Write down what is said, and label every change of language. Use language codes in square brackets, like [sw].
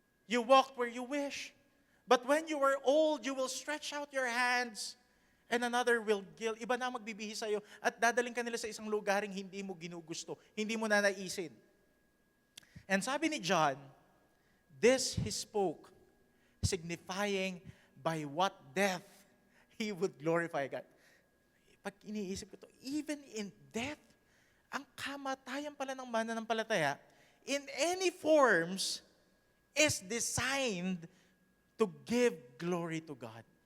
[en] You walked where you wish. But when you are old, you will stretch out your hands and another will gild. [tl] Iba na magbibihis sa'yo at dadaling ka nila sa isang lugaring hindi mo ginugusto, hindi mo nanaisin. [en] And [tl] sabi ni John, [en] this he spoke, signifying by what death he would glorify God. [tl] Pag iniisip ko to, [en] even in death, [tl] ang kamatayan pala ng mananampalataya, [en] in any forms, is designed to give glory to God.